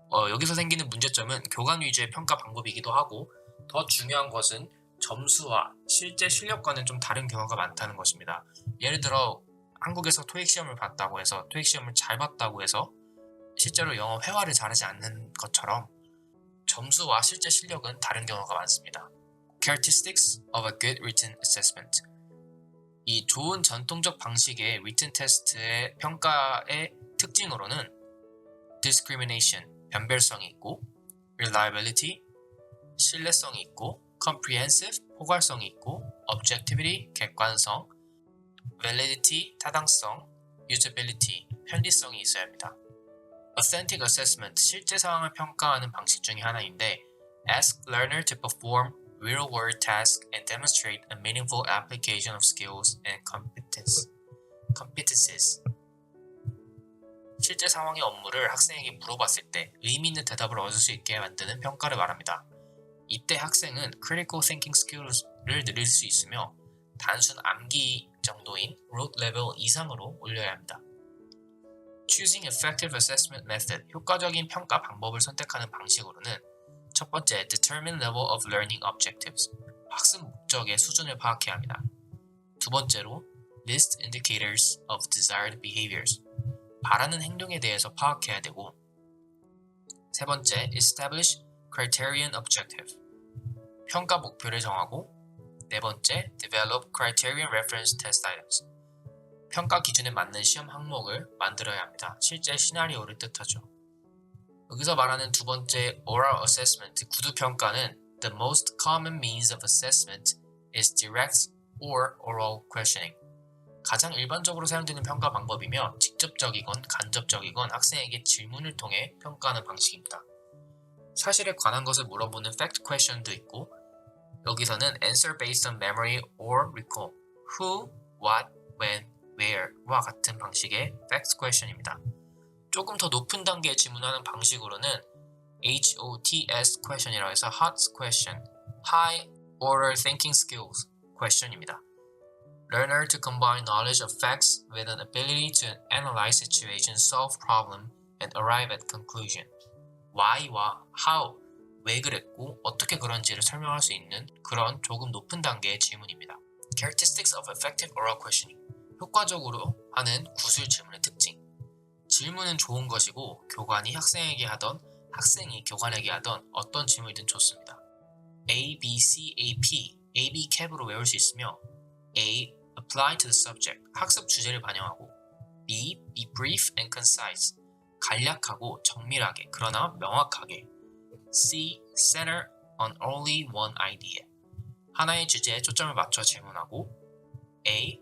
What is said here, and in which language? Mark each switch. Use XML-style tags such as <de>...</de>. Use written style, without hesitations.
<ko>여기서 생기는 문제점은 교관 위주의 평가 방법이기도 하고 더 중요한 것은 점수와 실제 실력과는 좀 다른 경우가 많다는 것입니다. 예를 들어 한국에서 토익 시험을 봤다고 해서 토익 시험을 잘 봤다고 해서 실제로 영어 회화를 잘하지 않는 것처럼 점수와 실제 실력은 다른 경우가 많습니다.</ko> <en>Characteristics of a good written assessment.</en> <ko>이 좋은 전통적 방식의 written test의 평가의 특징으로는 discrimination, 변별성이 있고 reliability, 신뢰성이 있고 comprehensive, 포괄성이 있고 objectivity, 객관성, validity, 타당성, usability, 편리성이 있어야 합니다.</ko> <en>Authentic assessment,</en> <ko>실제 상황을 평가하는 방식 중에 하나인데</ko> <en>ask learner to perform real-world tasks and demonstrate a meaningful application of skills and competencies.</en> <ko>실제 상황의 업무를 학생에게 물어봤을 때 의미 있는 대답을 얻을 수 있게 만드는 평가를 말합니다. 이때 학생은 critical thinking skills를 늘릴 수 있으며 단순 암기 정도인 rote level 이상으로 올려야 합니다.</ko> <en>Choosing effective assessment method,</en> <ko>효과적인 평가 방법을 선택하는 방식으로는 첫 번째,</ko> <en>determine level of learning objectives,</en> <ko>학습 목적의 수준을 파악해야 합니다. 두 번째로,</ko> <en>list indicators of desired behaviors,</en> <ko>바라는 행동에 대해서 파악해야 되고 세 번째,</ko> <en>establish criterion objective,</en> <ko>평가 목표를 정하고 네 번째,</ko> <en>develop criterion reference test items,</en> <ko>평가 기준에 맞는 시험 항목을 만들어야 합니다. 실제 시나리오를 뜻하죠. 여기서 말하는 두 번째</ko> <en>oral assessment,</en> <ko>구두 평가는</ko> <en>the most common means of assessment is direct or oral questioning.</en> <ko>가장 일반적으로 사용되는 평가 방법이며 직접적이건 간접적이건 학생에게 질문을 통해 평가하는 방식입니다. 사실에 관한 것을 물어보는 fact question도 있고 여기서는</ko> <en>answer based on memory or recall, who, what, when, where</en> <ko>와 같은 방식의 fact question입니다. 조금 더 높은 단계의 질문하는 방식으로는 HOTS question이라고 해서 Hot question, High Order Thinking Skills question입니다.</ko> <en>Learner to combine knowledge of facts with an ability to analyze situations, solve problem, and arrive at conclusion.</en> <ko>Why와 how, 왜 그랬고 어떻게 그런지를 설명할 수 있는 그런 조금 높은 단계의 질문입니다.</ko> <en>Characteristics of effective oral questioning.</en> <ko>효과적으로 하는 구술 질문의 특징. 질문은 좋은 것이고 교관이 학생에게 하던 학생이 교관에게 하던 어떤 질문이든 좋습니다. A, B, C, A, P, A, B 캡으로 외울 수 있으며 A.</ko> <en>Apply to the subject.</en> <ko>학습 주제를 반영하고 B.</ko> <en>Be brief and concise.</en> <ko>간략하고 정밀하게 그러나 명확하게 C.</ko> <en>Center on only one idea.</en> <ko>하나의 주제에 초점을 맞춰 질문하고 A.</ko>